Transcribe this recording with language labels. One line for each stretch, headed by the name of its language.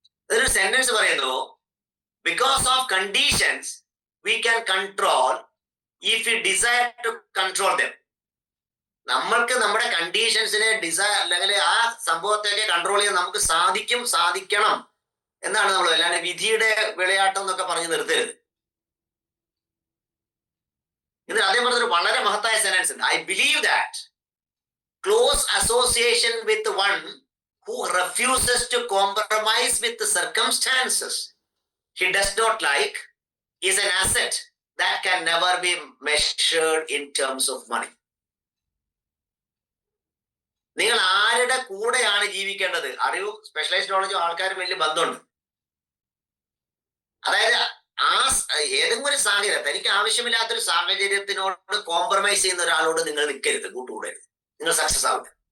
Malayalam: ഒരു സെന്റൻസ് പറയുന്നു,
English: Because of conditions we can control if we desire to control them.
Malayalam: നമ്മൾക്ക് നമ്മുടെ കണ്ടീഷൻസിനെ അല്ലെങ്കിൽ ആ സംഭവത്തെയൊക്കെ കൺട്രോൾ ചെയ്യാൻ നമുക്ക് സാധിക്കണം എന്നാണ് നമ്മൾ. അല്ലാണ്ട് വിധിയുടെ വിളയാട്ടം എന്നൊക്കെ പറഞ്ഞു നിർത്തരുത്. ഇത് അതേ പറഞ്ഞൊരു വളരെ മഹത്തായ സെന്റൻസ് ഉണ്ട്.
English: I believe that close association with one who refuses to compromise with the circumstances he does not like is an asset that can never be measured in terms of money.
Malayalam: നിങ്ങൾ ആരുടെ കൂടെയാണ് ജീവിക്കേണ്ടത്? അറിവും specialised നോളജും ആൾക്കാരും വലിയ ബന്ധമുണ്ട്. അതായത് ഏതെങ്കിലും ഒരു സാഹചര്യം, തനിക്ക് ആവശ്യമില്ലാത്തൊരു സാഹചര്യത്തിനോട് കോംപ്രമൈസ് ചെയ്യുന്ന ഒരാളോട് നിങ്ങൾ നിൽക്കരുത്, കൂട്ടുകൂടരുത്. നിങ്ങൾ സക്സസ് ആവില്ല.